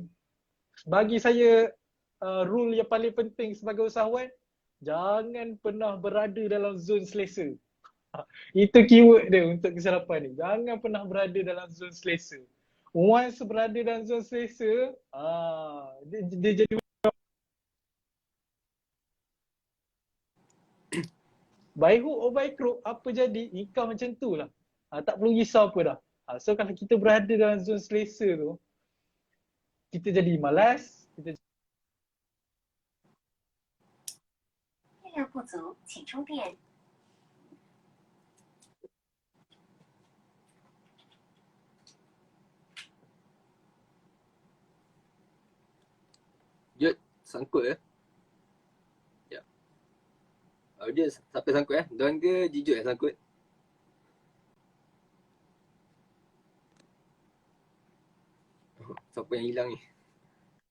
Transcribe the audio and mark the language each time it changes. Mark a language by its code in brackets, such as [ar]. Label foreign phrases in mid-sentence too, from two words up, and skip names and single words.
[ms] Bagi saya rule yang paling penting sebagai usahawan, jangan pernah berada dalam zon selesa. Itu keyword dia untuk kesilapan ni. Jangan pernah berada dalam zon selesa. Once berada dalam zon selesa, dia jadi [en] by hook or by crook, [ms] apa jadi, income macam tu lah. Tak perlu risau apa dah. So kalau kita berada dalam zon selesa tu, kita jadi malas, kita [zh] 电量不足，请充电。 [ms] Jut, sangkut ya? Dia siapa sangkut Don ke Jijut yang sangkut? Siapa yang hilang ni?